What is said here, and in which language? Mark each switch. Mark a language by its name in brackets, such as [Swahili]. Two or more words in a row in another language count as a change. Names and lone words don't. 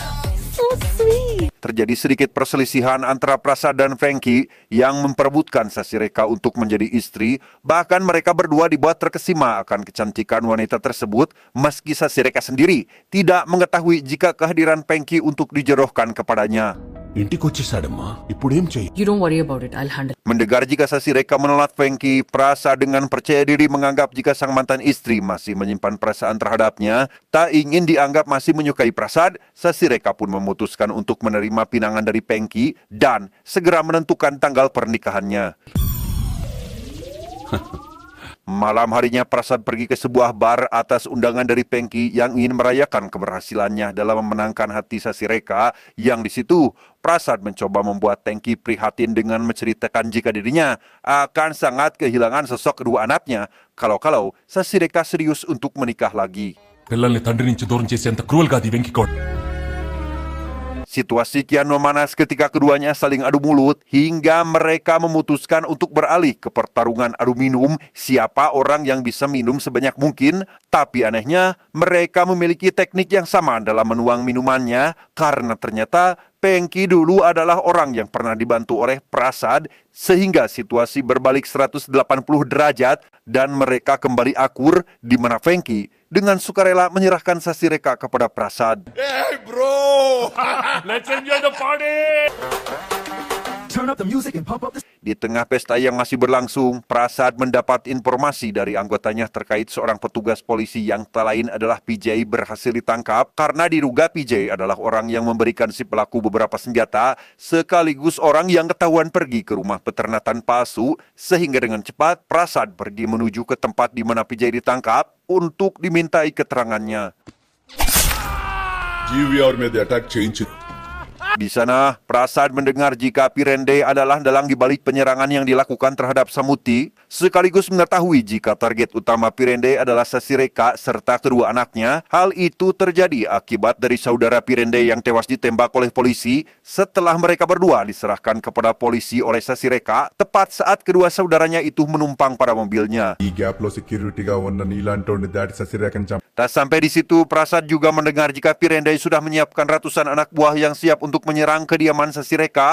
[Indonesian] Terjadi sedikit perselisihan antara Prasad dan Venki yang memperebutkan Sasireka untuk menjadi istri. Bahkan mereka berdua dibuat terkesima akan kecantikan wanita tersebut, meski Sasireka sendiri tidak mengetahui jika kehadiran Venki untuk dijodohkan kepadanya. [Telugu] ఇంటికి వచ్చేసాడమ్మా ఇప్పుడేం చెయ్యి [English] You don't worry about it. I'll handle. [Indonesian] Mendengar jika Sasi Reka menolak Fengki, Prasad dengan percaya diri menganggap jika sang mantan istri masih menyimpan perasaan terhadapnya, tak ingin dianggap masih menyukai Prasad, Sasi Reka pun memutuskan untuk menerima pinangan dari Fengki dan segera menentukan tanggal pernikahannya. Malam harinya Prasad pergi ke sebuah bar atas undangan dari Fengki yang ingin merayakan keberhasilannya dalam memenangkan hati Sasi Reka, yang di situ Prasad mencoba membuat Fengki prihatin dengan menceritakan jika dirinya akan sangat kehilangan sosok kedua anaknya kalau Sasi Reka serius untuk menikah lagi. [Telugu] పిల్లల్ని తండ్రి నుంచి దూరం చేసేంత క్రూవల్ గా అది వెంకికోడ్ [Indonesian] Situasi kian memanas ketika keduanya saling adu mulut hingga mereka memutuskan untuk beralih ke pertarungan adu minum siapa orang yang bisa minum sebanyak mungkin. Tapi anehnya mereka memiliki teknik yang sama dalam menuang minumannya karena ternyata Fengki dulu adalah orang yang pernah dibantu oleh Prasad sehingga situasi berbalik 180 derajat dan mereka kembali akur di mana Fengki dengan sukarela menyerahkan Sasi Reka kepada Prasad. [English] Hey bro! let's enjoy the party Turn up the music and pump up the... [Indonesian] Di tengah pesta yang masih berlangsung, Prasad mendapat informasi dari anggotanya terkait seorang petugas polisi yang tak lain adalah PJ berhasil ditangkap karena diduga PJ adalah orang yang memberikan si pelaku beberapa senjata sekaligus orang yang ketahuan pergi ke rumah peternakan palsu, sehingga dengan cepat Prasad pergi menuju ke tempat di mana PJ ditangkap untuk dimintai keterangannya. [Telugu] GVR మీద అటాక్ చేయించింది [Indonesian] Di sana, Prasad mendengar jika Pirende adalah dalang dibalik penyerangan yang dilakukan terhadap Samuti, sekaligus mengetahui jika target utama Pirende adalah Sasi Reka serta kedua anaknya. Hal itu terjadi akibat dari saudara Pirende yang tewas ditembak oleh polisi setelah mereka berdua diserahkan kepada polisi oleh Sasi Reka tepat saat kedua saudaranya itu menumpang pada mobilnya. [Telugu] ఈ గ్యాప్ లో సెక్యూరిటీగా ఉన్న నీలాంటోని దాటి ససిరేఖని చంప [Indonesian] Tak sampai di situ, Prasad juga mendengar jika Pirende sudah menyiapkan ratusan anak buah yang siap untuk menyerang kediaman Sasi Reka.